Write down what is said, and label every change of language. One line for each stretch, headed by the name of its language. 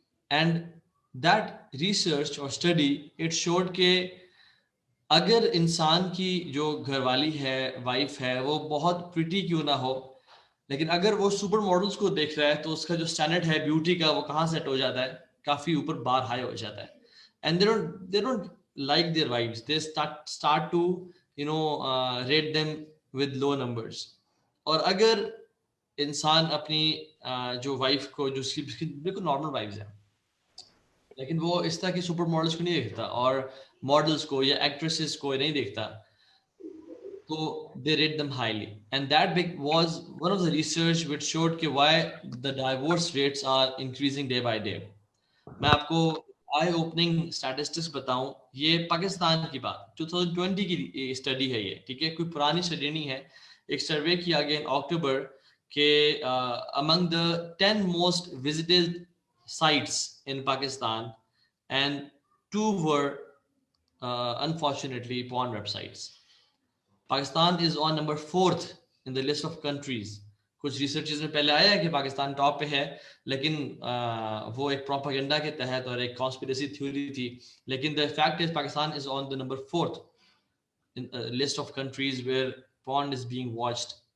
English: And that research or study, it showed
Urdu: کہ اگر انسان کی جو گھر والی ہے, وائف ہے, وہ بہت پریٹی کیوں نہ ہو, لیکن اگر وہ سپر ماڈلز کو دیکھ رہا ہے تو اس کا جو اسٹینڈرڈ ہے بیوٹی کا وہ کہاں سیٹ ہو جاتا ہے, کافی اوپر بار ہائی ہو جاتا ہے.
English: And they don't like their wives. They start to rate them with low numbers.
Urdu: اور اگر انسان اپنی جو وائف کو, جو اس کی بالکل نارمل وائفز ہیں, لیکن وہ اس طرح کی سپر ماڈلز کو نہیں دیکھتا اور ماڈلز کو یا ایکٹریسز کو نہیں دیکھتا, تو
English: they rate them highly. And that was one of the research which showed کہ why the divorce rates are increasing day by day.
Urdu: میں آپ کو آئی اوپننگ اسٹیٹسٹکس بتاؤں, یہ پاکستان کی بات 2020 کی اسٹڈی ہے یہ, ٹھیک ہے, کوئی پرانی اسٹڈی نہیں ہے. ایک سروے کیا گیا ان اکتوبر کہ
English: among the 10 most visited sites in Pakistan, and 2 were unfortunately porn websites. Pakistan is on number 4th in the list of countries.
Urdu: کچھ ریسرچز میں پہلے آیا ہے کہ پاکستان ٹاپ پہ ہے, لیکن وہ ایک پروپیگنڈا کے تحت اور ایک کانسپیریسی تھیوری تھی, لیکن
English: the fact is Pakistan is on the number 4th in a list of countries where porn is being watched.